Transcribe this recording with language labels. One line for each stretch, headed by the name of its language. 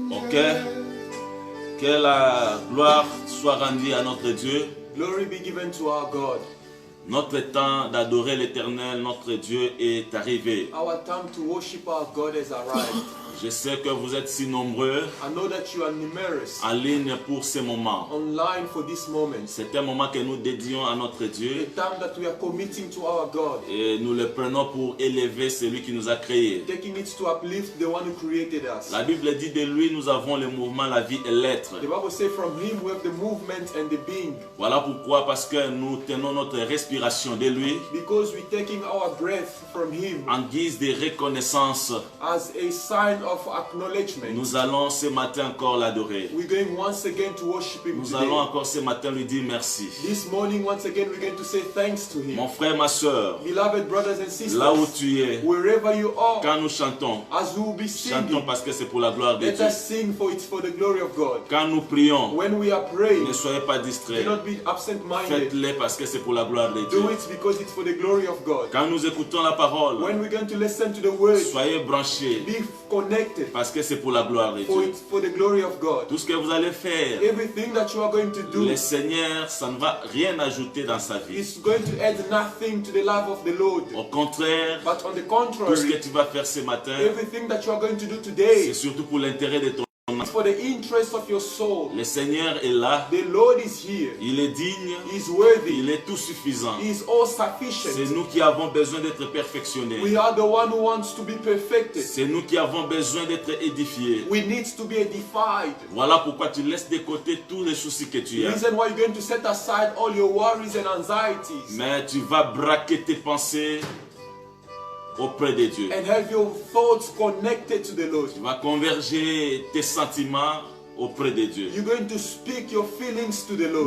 French: Que la gloire soit rendue à notre Dieu.
English: Glory be given to our God.
French: Notre temps d'adorer l'Éternel, notre Dieu, est arrivé.
English: Our time to worship our God has arrived.
French: Je sais que vous êtes si nombreux
English: I know that you are numerous
French: en ligne pour ce moment.
English: online for this moment.
French: C'est un moment que nous dédions à notre
English: The
French: Dieu
English: time that we are committing to our God.
French: et nous le prenons pour élever celui qui nous a créés.
English: Taking it to uplift the one who created us.
French: La Bible dit de lui, nous avons le mouvement, la vie et l'être.
English: The Bible says from him we have the movement and the being.
French: Voilà pourquoi, parce que nous tenons notre respiration de lui
English: Because we're taking our breath from him
French: en guise de reconnaissance.
English: as a sign of acknowledgement.
French: Nous allons ce matin encore l'adorer.
English: We're going once again to worship him
French: Nous
English: today.
French: allons encore ce matin lui dire merci.
English: This morning once again we're going to say thanks to him.
French: Mon frère, ma soeur,
English: Beloved brothers and sisters,
French: là où tu es,
English: wherever you are,
French: quand nous chantons,
English: as we will be
French: chantons
English: singing,
French: parce que c'est pour la gloire de
English: let
French: Dieu.
English: us sing for it's for the glory of God.
French: Quand nous prions,
English: When we are praying,
French: ne soyez pas
English: do
French: distraits.
English: not be absent-minded.
French: Faites-le parce que c'est pour la gloire de Dieu.
English: Do it because it's for the glory of God.
French: Quand nous écoutons la parole,
English: When we're going to listen to the word,
French: soyez branchés
English: be connected,
French: parce que c'est pour la gloire de
English: for
French: Dieu.
English: it's for the glory of God.
French: Tout ce que vous allez faire,
English: Everything that you are going to do
French: le Seigneur, ça ne va rien ajouter dans sa vie.
English: is going to add nothing to the life of the Lord.
French: Au contraire,
English: But on the
French: tout ce que
English: contrary,
French: tu vas faire ce matin,
English: everything that you are going to do
French: c'est
English: today
French: surtout pour l'intérêt de ton âme.
English: is for the interest of your soul.
French: Le Seigneur est là,
English: The Lord is here.
French: il est digne,
English: He is worthy.
French: il est tout suffisant.
English: He is all
French: C'est
English: sufficient.
French: nous qui avons besoin d'être perfectionnés.
English: We are the one who wants to be perfected.
French: C'est nous qui avons besoin d'être édifiés.
English: We need to be edified.
French: Voilà pourquoi tu laisses de côté tous les soucis que tu
English: The
French: as.
English: reason why you're going to set aside all your worries and anxieties
French: Mais tu vas braquer tes pensées auprès de Dieu.
English: and have your thoughts connected to the Lord.
French: Tu vas converger tes sentiments auprès de Dieu.
English: You're going to speak your feelings to the Lord.